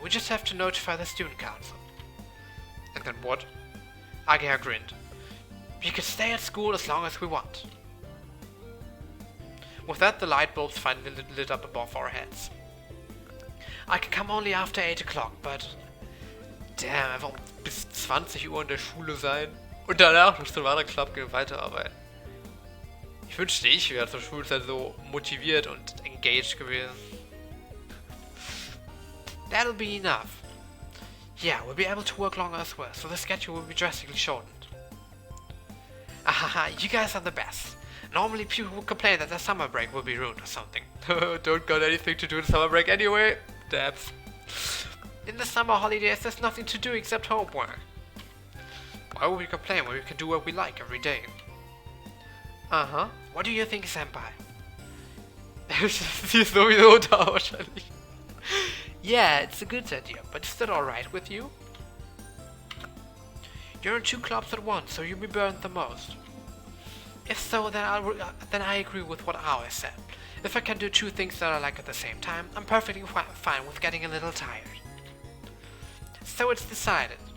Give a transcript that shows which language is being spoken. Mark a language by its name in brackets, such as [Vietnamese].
[English] We just have to notify the student council. And then what? Ageha grinned. We can stay at school as long as we want. With that, the light bulbs finally lit up above our heads. I can come only after 8 o'clock, but... [German] Damn, einfach bis 20 Uhr in der Schule sein und danach noch zum anderen Club gehen und weiterarbeiten. Ich wünschte, ich wäre zur Schulzeit so motiviert und engaged gewesen. [English] That'll be enough. Yeah, we'll be able to work longer as well, so the schedule will be drastically shortened. Ahaha, you guys are the best. Normally people would complain that their summer break will be ruined or something. Don't got anything to do in summer break anyway. Dabs. In the summer holidays there's nothing to do except homework. Why would we complain when we can do what we like every day? Uh-huh. What do you think, Senpai? [German] Sie ist sowieso da wahrscheinlich. [English] Yeah, it's a good idea, but is that alright with you? You're in 2 clubs at once, so you'll be burned the most. If so, then I agree with what Aoi said. If I can do 2 things that I like at the same time, I'm perfectly fine with getting a little tired. So it's decided.